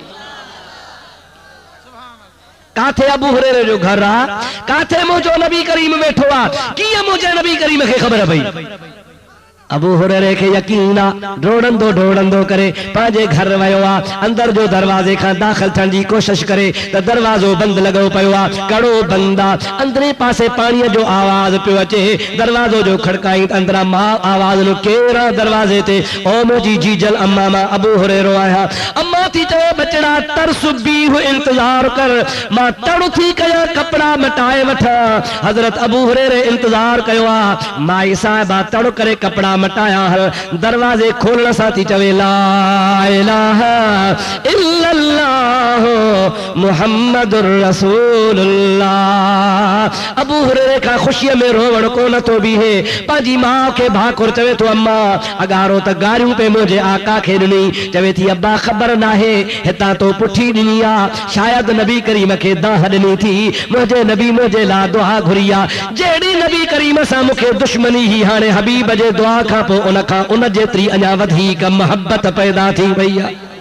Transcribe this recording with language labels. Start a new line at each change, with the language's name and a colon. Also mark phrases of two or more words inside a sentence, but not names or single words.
Sindhi: काथे अबू हुरैरे जो घर आ, काथे मुझो नबी करीम वेठो आ, कीअं मुझे नबी करीम खे ख़बर पई? अबू हुरैरे के यकीन आ, ढोड़ंदो ढोड़ंदो करे पांजे घर वयो आ। अंदर जो दरवाजे का दाखिल थण जी कोशिश करे त दरवाजो बंद लगो पयो आ, कड़ो बंद आ। अंदरे पासे पानी जो आवाज पियो अचे, दरवाजो जो खड़काई अंदरा मां आवाज नो केरा दरवाजे ते, ओ मुजी जीजल अम्मा मां अबू हुरैरो आया। अम्मा थी चवे बचड़ा तरस बीह इंतजार कर, मां तड़ थी कया कपड़ा मटाए वठा। हजरत अबू हुरैरे इंतजार कयो आ, माई साहिबा तड़ करे कपड़ा मटाया हल, दरवाजे खोलण सां थी चवे
Arabic: لا إله إلا الله محمد رسول الله.
Sindhi: अबू हुरैरे का खुशीअ में रोवण को न तो बीहे, पंहिंजी मां के भाकुर चवे तो अम्मा अगारो त गारियूं पे मुझे आका खे ॾिनी, चवे थी अब्बा ख़बर नाहे हितां तो पुठी ॾिनी आ, शायद नबी करीम खे दाह ॾिनी थी, मुझे नबी मुझे ला दुआ घुरी आ। जेड़ी नबी करीम सां मूंखे दुश्मनी ही हाणे हबीब जे दुआ खां पोइ उन खां उन जेतिरी अञा वधीक मोहब्बत पैदा थी वई आहे।